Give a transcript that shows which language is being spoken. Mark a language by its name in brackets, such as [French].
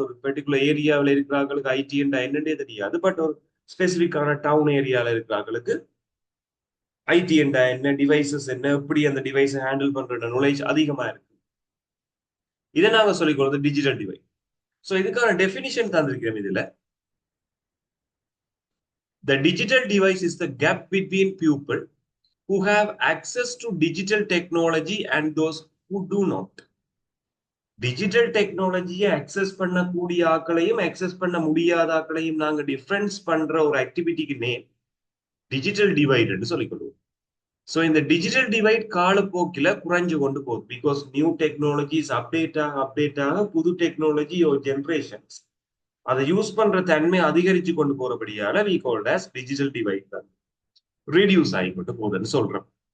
[Tamil] ஒரு பெர்டிகுலர் ஏரியாவில் இருக்கிறவங்களுக்கு ஐடி என்றா என்னன்னே தெரியாது. பட் ஒரு ஸ்பெசிபிக்கான டவுன் ஏரியாவில் இருக்கிறவங்களுக்கு ஐடி என்றா என்ன, டிவைசஸ் என்ன, எப்படி அந்த டிவைஸை ஹேண்டில் பண்ற நாலேஜ் அதிகமா இருக்கு. இதை நாங்க சொல்லிக் கொடுத்தது டிஜிட்டல் டிவைட். ஸோ இதுக்கான டெஃபினிஷன் தந்திருக்கிறோம் இதுல. [English] The digital device is the gap between people who have access to digital technology and those who do not. [Tamil] Digital டெக்னாலஜியை அக்சஸ் பண்ணக்கூடிய ஆக்களையும் அக்சஸ் பண்ண முடியாத ஆக்களையும் நாங்க டிஃபரன்ஸ் பண்ற ஒரு ஆக்டிவிட்டிக்கு நேம் டிஜிட்டல் டிவைட் சொல்லிக்கொள்வோம். ஸோ இந்த டிஜிட்டல் டிவைட் காலப்போக்கில குறைஞ்சு கொண்டு போகுது. பிகாஸ் நியூ டெக்னாலஜிஸ் அப்டேட் ஆக புது டெக்னாலஜி ஒரு ஜென்ரேஷன்ஸ் அதை யூஸ் பண்ற தன்மை அதிகரிச்சு கொண்டு போறபடியால we called as digital divide தான் ரீடியூஸ் ஆகிக்கொண்டு போகுதுன்னு சொல்றோம்.